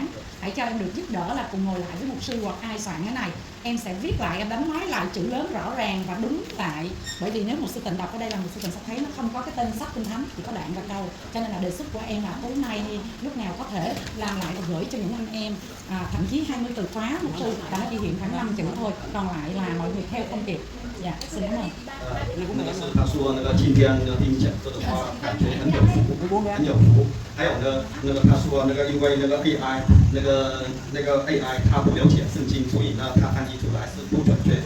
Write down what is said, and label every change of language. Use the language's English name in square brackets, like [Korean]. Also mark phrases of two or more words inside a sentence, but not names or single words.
[Vietnamese] Hãy cho em được giúp đỡ là cùng ngồi lại với mục sư hoặc ai soạn cái này, em sẽ viết lại, em đánh máy lại chữ lớn rõ ràng và đúng lại. Bởi vì nếu một sư tình đọc ở đây là một sư tình sẽ thấy nó không có cái tên sách kinh thánh, chỉ có đoạn và câu. Cho nên là đề xuất của em là tối nay lúc nào có thể làm lại và gửi cho những anh em, thậm chí 20 từ khóa một sư, đã ghi hiện khoảng 5 chữ thôi, còn lại là mọi người theo không kịp. Dạ, xin cảm ơn. [Chinese] 那个是他说那个今天听讲座的话，感觉很有福，很有福。还有呢，那个他说那个因为那个 AI，那个 AI 他不了解圣经，所以呢他翻译出来是不准确。